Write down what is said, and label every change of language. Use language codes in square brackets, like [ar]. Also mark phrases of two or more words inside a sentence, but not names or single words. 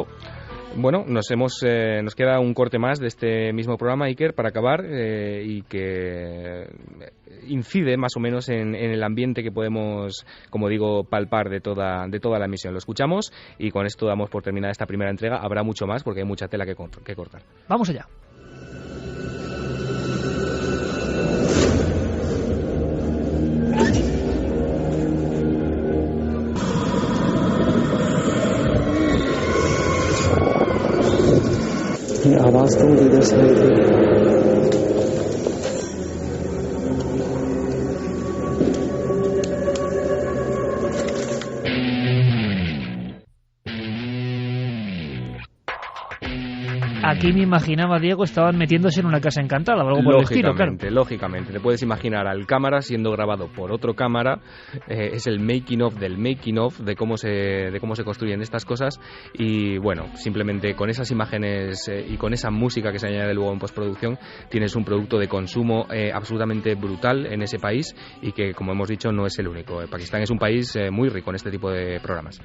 [es] Bueno, nos queda un corte más de este mismo programa, Iker, para acabar, y que incide más o menos en el ambiente que podemos, como digo, palpar de toda la emisión. Lo escuchamos y con esto damos por terminada esta primera entrega. Habrá mucho más porque hay mucha tela que cortar. Vamos allá. [ur] یہ آواز تو مجھے ادھر سے آئی تھی. [es] Aquí me imaginaba, Diego, estaban metiéndose en una casa encantada o algo por el estilo, claro. Lógicamente, te puedes imaginar al cámara siendo grabado por otro cámara. Es el [en] making of [es] del [en] making of [es] de cómo se construyen estas cosas. Y bueno, simplemente con esas imágenes y con esa música que se añade luego en postproducción, tienes un producto de consumo absolutamente brutal en ese país y que, como hemos dicho, no es el único. Pakistán es un país muy rico en este tipo de programas.